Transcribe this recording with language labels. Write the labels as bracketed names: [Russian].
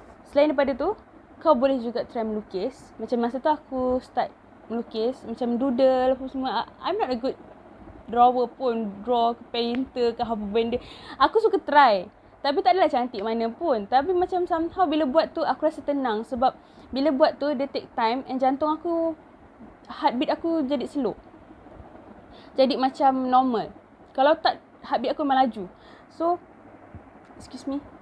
[Malay] Selain daripada tu, kau boleh juga try melukis. Macam masa tu aku start melukis, macam doodle apa semua. [English] I'm not a good drawer pun, draw ke painter [Malay] ke apa benda. Aku suka try, tapi tak adalah cantik mana pun. Tapi macam somehow bila buat tu aku rasa tenang. Sebab bila buat tu dia [English] take time, [Malay] and jantung aku, heartbeat aku jadi slow, jadi macam normal. Kalau tak, heartbeat aku memang laju. [English] So excuse me.